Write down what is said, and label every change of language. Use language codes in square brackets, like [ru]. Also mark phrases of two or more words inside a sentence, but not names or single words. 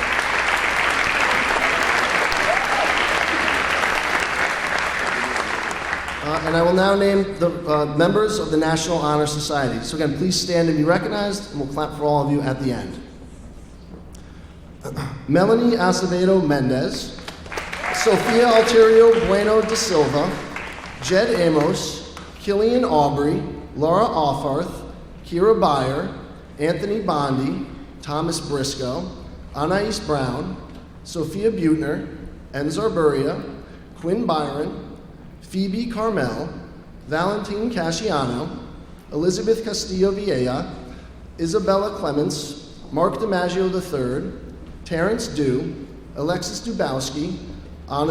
[en] And I will now name the members of the National Honor Society. So again, please stand and be recognized, and we'll clap for all of you at the end. Melanie Acevedo Mendez, Sofia Alterio Bueno da Silva, Jed Amos, Killian Aubrey, Laura Offarth, Kira Beyer, Anthony Bondi, Thomas Briscoe, Anais Brown, Sophia Butner, Enzar Beria, Quinn Byron, Phoebe Carmel, Valentine Casciano, Elizabeth Castillo Vieja, Isabella Clements, Mark DiMaggio III, Terrence Dew, Alexis Dubowski, Anna